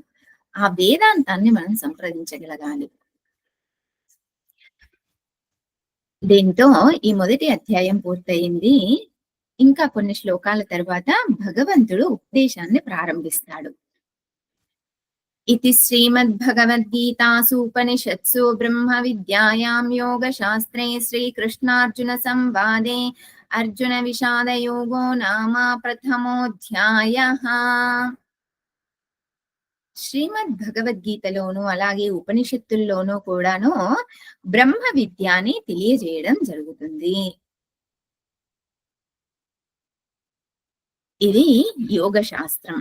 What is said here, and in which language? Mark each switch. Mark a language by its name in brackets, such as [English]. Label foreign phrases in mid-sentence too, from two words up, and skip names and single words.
[Telugu] ఆ వేదాంతాన్ని మనం సంప్రదించగలగాలి. దీంతో ఈ మొదటి అధ్యాయం పూర్తయింది. ఇంకా కొన్ని శ్లోకాల తర్వాత భగవంతుడు ఉపదేశాన్ని ప్రారంభిస్తాడు. [Sanskrit] इति श्रीमद्भगवद्गीतासूपनिषत्सु ब्रह्मविद्यायां योगशास्त्रे श्रीकृष्णार्जुनसंवादे अर्जुनविषादयोगो नाम प्रथमोऽध्यायः। [Telugu] శ్రీమద్ భగవద్గీతలోను అలాగే ఉపనిషత్తుల్లోనూ కూడాను బ్రహ్మ విద్యాని తెలియజేయడం జరుగుతుంది. ఇది యోగ శాస్త్రం.